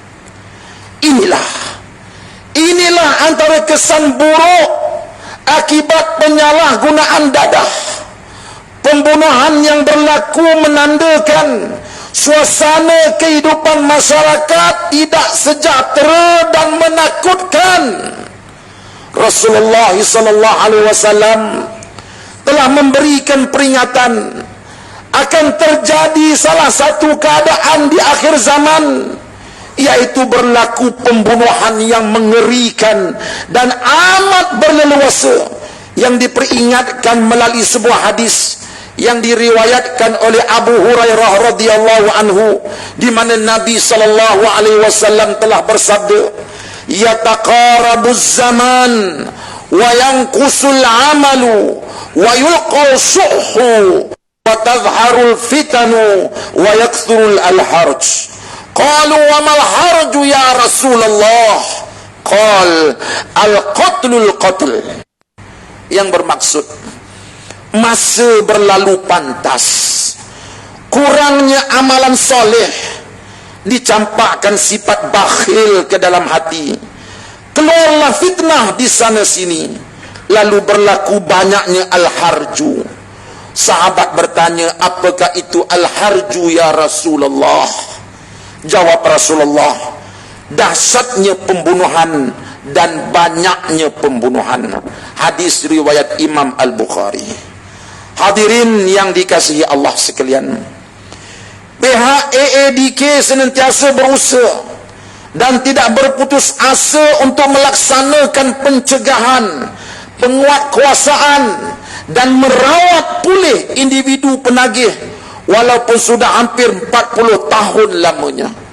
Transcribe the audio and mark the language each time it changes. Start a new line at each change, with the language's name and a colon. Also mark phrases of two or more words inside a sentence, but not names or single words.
Malay: Inilah antara kesan buruk akibat penyalahgunaan dadah. Pembunuhan yang berlaku menandakan suasana kehidupan masyarakat tidak sejahtera dan menakutkan. Rasulullah
Arabic: صلى الله عليه وسلم
Malay: telah memberikan peringatan akan terjadi salah satu keadaan di akhir zaman, yaitu berlaku pembunuhan yang mengerikan dan amat berleluasa, yang diperingatkan melalui sebuah hadis yang diriwayatkan oleh Abu Hurairah
Arabic: رضي الله عنه,
Malay: di mana Nabi
Arabic: صلى الله عليه وسلم
Malay: telah bersabda,
Arabic: يتقارب الزمان وينقص العمل ويلقى الشح وتظهر الفتن ويكثر الهرج. قالوا وما الهرج يا رسول الله? قال القتل القتل.
Malay: Yang bermaksud masa berlalu pantas, kurangnya amalan soleh, dicampakkan sifat bakhil ke dalam hati, keluarlah fitnah di sana sini, lalu berlaku banyaknya al-harju. Sahabat bertanya, apakah itu
Arabic: الهرج يا رسول الله?
Malay: Jawab Rasulullah, dahsyatnya pembunuhan dan banyaknya pembunuhan. Hadis riwayat Imam Al-Bukhari. Hadirin yang dikasihi Allah sekalian, pihak AADK senantiasa berusaha dan tidak berputus asa untuk melaksanakan pencegahan, penguatkuasaan dan merawat pulih individu penagih walaupun sudah hampir 40 tahun lamanya.